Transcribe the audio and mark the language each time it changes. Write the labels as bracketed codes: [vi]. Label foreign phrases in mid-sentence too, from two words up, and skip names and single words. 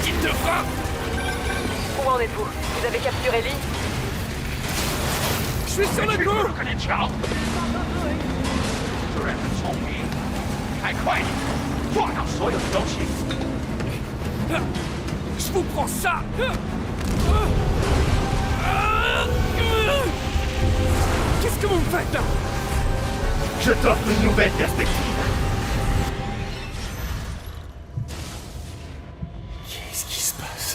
[fr] devras... Où en êtes-vous? Vous avez capturé Lee? Je suis sur le Tu coup! reconnais Charles? Tu rêves de son vie. [zh] Hey,快点！挂上所有的东西。 [fr] Je vous prends ça! Qu'est-ce que vous me faites là? Je t'offre une nouvelle perspective. Qu'est-ce qui se passe?